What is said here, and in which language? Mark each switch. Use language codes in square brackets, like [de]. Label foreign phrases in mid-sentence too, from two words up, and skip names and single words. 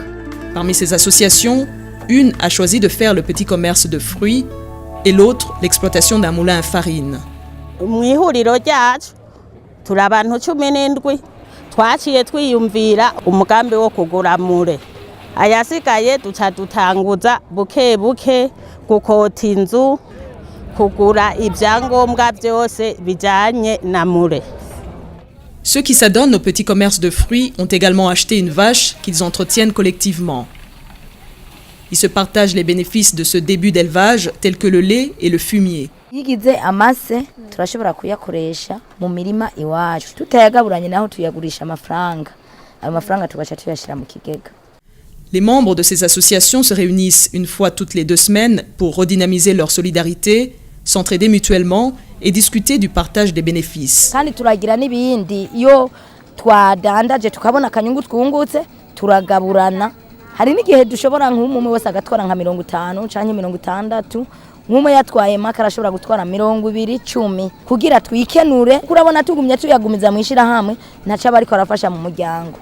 [fr] Parmi ces associations, une a choisi de faire le petit commerce de fruits et l'autre l'exploitation d'un moulin à farine. [rn] Mwihuriro ryacu turi abantu 17 twaciye twiyumvira umugambi wo kugura mure ayasigaye duca dutanguza buke buke gukota inzu kugura ibyangombwa byose bijanye na mure. [fr] Ceux qui s'adonnent au petit commerce de fruits ont également acheté une vache qu'ils entretiennent collectivement. Ils se partagent les bénéfices de ce début d'élevage tels que le lait et le fumier. [rn] Yigize amase turashobora kuyakoresha mu mirima iwacu tutayagaburanye naho tuyagurisha amafaranga ayo mafaranga tugaca tuyashira mu kigega. [fr] Les membres de ces associations se réunissent une fois toutes les 2 semaines pour redynamiser leur solidarité, s'entraider mutuellement et discuter du partage des bénéfices. [rn] Kandi turagira nibindi iyo twadandaje tukabona akanyungu twungutse turagaburana. Hari n'igihe dushobora nk'umwe wese agatwara nka 50 canke 60 nk'umwe yatwaye maka arashobora gutwara 20-10 kugira twikenure kurabona tugumye tuyagumiza mwishira hamwe ntaca bariko arafasha mu muryango.